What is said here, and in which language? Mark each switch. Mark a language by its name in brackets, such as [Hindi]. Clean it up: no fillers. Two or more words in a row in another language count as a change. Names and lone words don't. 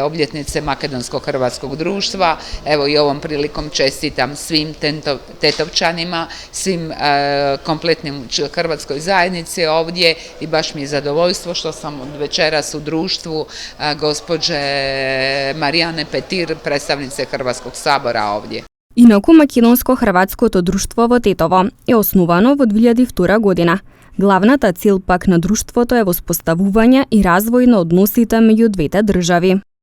[Croatian] obljetnice makedonsko-hrvatskog društva. Evo i ovom prilikom čestitam svim Tetovčanima, svim kompletnim hrvatskoj zajednici ovdje i baš mi je zadovoljstvo što sam od večeras u društvu gospođe Marijane Petir, predstavnice Hrvatskog sabora ovdje. [Macedonian] Инаку македонско-хрватското друштво во Тетово е основано во 2002 година. Главната цел пак на друштвото е воспоставување и развој на односите меѓу двете држави.